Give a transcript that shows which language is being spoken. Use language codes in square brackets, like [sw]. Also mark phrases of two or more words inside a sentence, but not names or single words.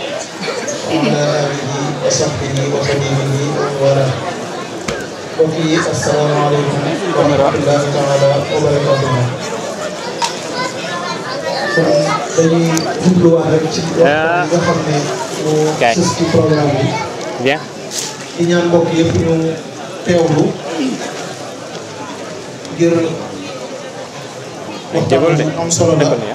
[ar] وعلى آله وصحبه وخديمه ومن وفي السلام عليكم ورحمة الله تعالى وبركاته. [wo] dañuy jubluwaat rek ci nga xam ne moo sës ci programme bi. bien. di ñaan mbokk yëpp ñu teewlu ngir waxtaan am solo la.